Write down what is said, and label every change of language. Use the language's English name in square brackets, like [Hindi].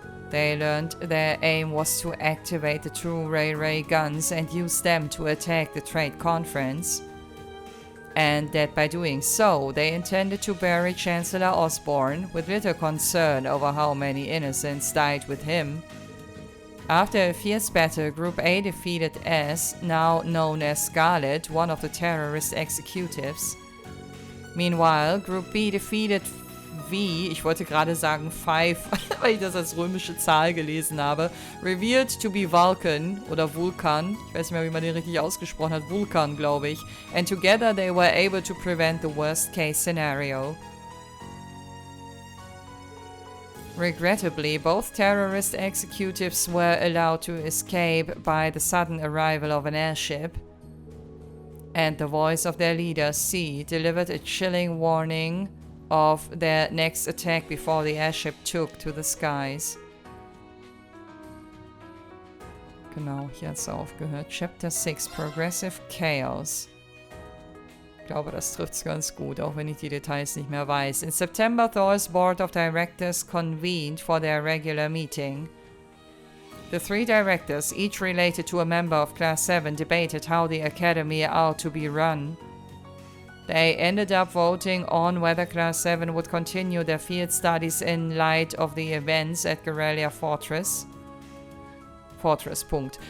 [English] They learned their aim was to activate the 2 railway guns and use them to attack the trade conference, and that by doing so, they intended to bury Chancellor Osborne, with little concern over how many innocents died with him. After a fierce battle, Group A defeated S, now known as Scarlet, one of the terrorist executives. Meanwhile, Group B defeated [German] ich wollte gerade sagen 5, weil ich das als römische Zahl gelesen habe, [English] revealed to be Vulcan [German] oder Vulkan, ich weiß nicht mehr, wie man den richtig ausgesprochen hat, Vulkan, glaube ich, [English] and together they were able to prevent the worst case scenario. Regrettably, both terrorist executives were allowed to escape by the sudden arrival of an airship, and the voice of their leader, C, delivered a chilling warning of their next attack before the airship took to the skies. [German] Genau, hier hat's aufgehört. [English] Chapter 6, Progressive Chaos. [German] Ich glaube, das trifft's ganz gut, auch wenn ich die Details nicht mehr weiß. [English] In September, Thors board of directors convened for their regular meeting. The 3 directors, each related to a member of Class 7, debated how the academy ought to be run. They ended up voting on whether Class 7 would continue their field studies in light of the events at Guerrilla Fortress. Punkt.